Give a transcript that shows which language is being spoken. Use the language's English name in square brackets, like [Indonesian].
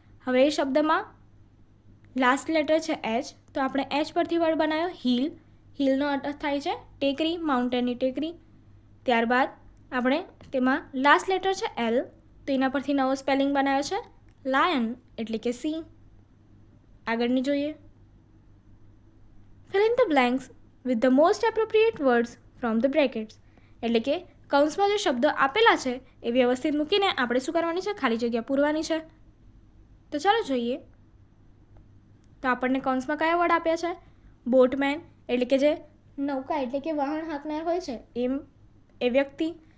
[Gujarati] હવે એ શબ્દમાં last letter છે એચ. તો આપણે એચ પરથી વર્ડ બનાવ્યો હિલ. હિલનો અર્થ થાય છે ટેકરી, માઉન્ટેનની ટેકરી. ત્યારબાદ આપણે તેમાં લાસ્ટ લેટર છે એલ. તો એના પરથી નવો સ્પેલિંગ બનાવ્યો છે લાયન એટલે કે સિંહ. આગળની જોઈએ. [English] fill in the blanks with the most appropriate words from the brackets. [Gujarati] એટલે કે કૌંસમાં જે શબ્દો આપેલા છે એ વ્યવસ્થિત મૂકીને આપણે શું કરવાની છે ખાલી જગ્યા પૂરવાની છે. તો ચાલો જોઈએ. તો આપણને કૌંસમાં કયા વર્ડ આપ્યા છે બોટમેન એટલે કે જે નૌકા એટલે કે વાહન હાંકનાર હોય છે એમ એ વ્યક્તિ.